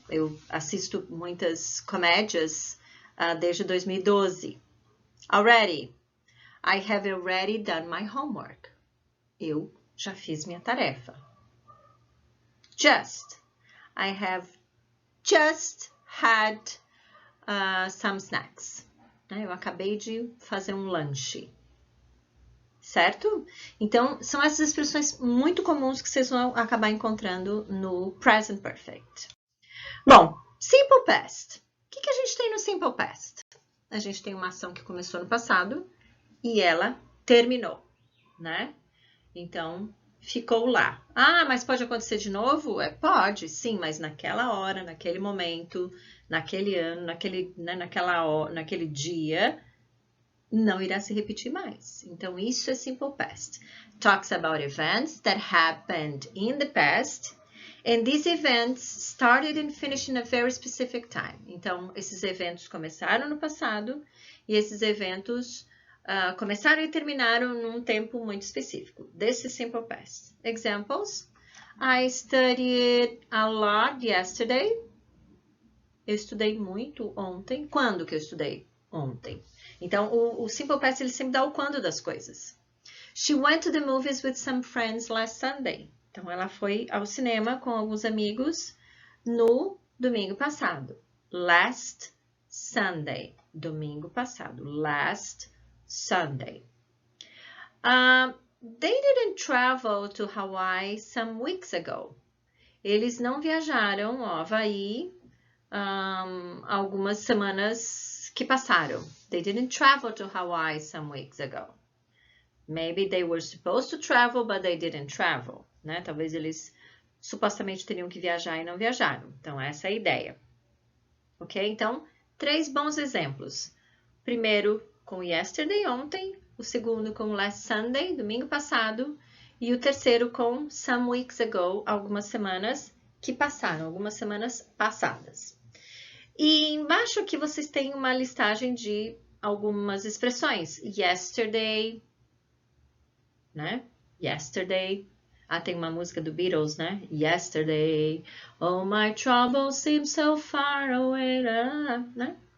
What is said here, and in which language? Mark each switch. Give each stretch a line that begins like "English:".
Portuguese: Eu assisto muitas comédias desde 2012.
English: Already. I have already done my homework.
Portuguese: Eu já fiz minha tarefa.
English: Just. I have just had some snacks.
Portuguese: Eu acabei de fazer um lanche. Certo? Então, são essas expressões muito comuns que vocês vão acabar encontrando no Present Perfect. Bom, Simple Past. O que a gente tem no Simple Past? A gente tem uma ação que começou no passado e ela terminou, né? Então, ficou lá. Ah, mas pode acontecer de novo? Pode, sim, mas naquela hora, naquele momento, naquele ano, naquele dia, não irá se repetir mais. Então, isso é Simple Past.
English: Talks about events that happened in the past, and these events started and finished in a very specific time.
Portuguese: Então, esses eventos começaram no passado, e esses eventos começaram e terminaram num tempo muito específico.
English: This is Simple Past. Examples. I studied a lot yesterday.
Portuguese: Eu estudei muito ontem. Quando que eu estudei? Ontem. Então, o Simple Past, ele sempre dá o quando das coisas.
English: She went to the movies with some friends last Sunday.
Portuguese: Então, ela foi ao cinema com alguns amigos no domingo passado.
English: Last Sunday.
Portuguese: Domingo passado.
English: Last Sunday. They didn't travel to Hawaii some weeks ago.
Portuguese: Eles não viajaram ao Havaí algumas semanas que passaram.
English: They didn't travel to Hawaii some weeks ago. Maybe they were supposed to travel, but they didn't travel.
Portuguese: Né? Talvez eles supostamente teriam que viajar e não viajaram. Então, essa é a ideia. Ok? Então, 3 bons exemplos. Primeiro, com yesterday, ontem. O segundo, com
English: last Sunday,
Portuguese: domingo passado. E o terceiro, com
English: some weeks ago,
Portuguese: algumas semanas que passaram, algumas semanas passadas. E embaixo aqui vocês têm uma listagem de algumas expressões.
English: Yesterday, né? Yesterday.
Portuguese: Tem uma música do Beatles, né?
English: Yesterday, oh my troubles seem so far away, né?